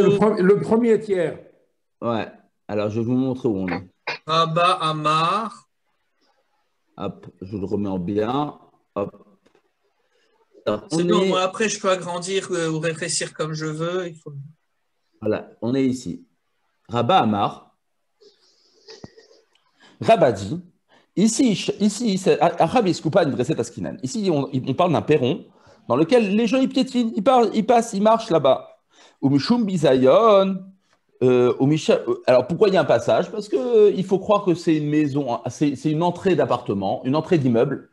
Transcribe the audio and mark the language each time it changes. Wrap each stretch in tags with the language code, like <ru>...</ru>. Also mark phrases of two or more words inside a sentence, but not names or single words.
<fr>Le premier tiers. Ouais. Alors, je vais vous montrer où on est.</fr> <arc>רבה אמר.</arc> <fr>Hop, je le remets en bien. Hop. C'est bon, moi après, je peux agrandir ou rétrécir comme je veux. Voilà, on est ici.</fr> <arc>רבה אמר.</arc> <fr>Rabba dit. Ici, on parle d'un perron dans lequel les gens ils piétinent, ils passent, ils marchent là-bas. Alors pourquoi il y a un passage? Parce qu'il faut croire que c'est une maison, c'est une entrée d'appartement, une entrée d'immeuble.</fr>